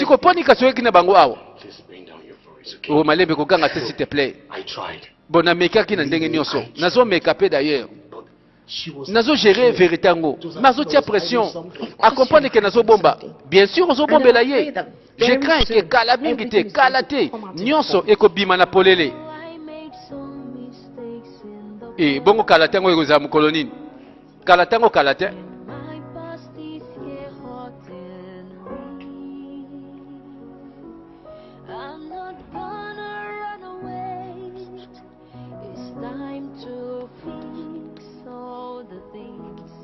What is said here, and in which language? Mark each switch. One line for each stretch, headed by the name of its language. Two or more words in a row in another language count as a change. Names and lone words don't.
Lingala: Siko poni kasoyeki na bango awa.
English: please bring down your voice, okay?
Lingala: Oh malembe koganga te
French: s'il te plaît.
English: I tried.
Lingala: Bon namekaki na ndenge nyonso. Nazo mekape d'ailleurs.
English: She was
Lingala: Nazo gérer vérité ngo. Nazo tia pression.
French: A comprendre que
Lingala: nazo bomba.
French: Bien sûr
Lingala: ozo bombela ye.
French: Je crains que
Lingala: kala mingi te, kala te. Nyonso ekobima na polele.
English: I made some mistakes in the
Lingala: Eh bongo kala tango ekoza mukolo nini? Kala tango kala te.
English: my past is here haunting me. I'm not gonna run away. It's time to fix all the things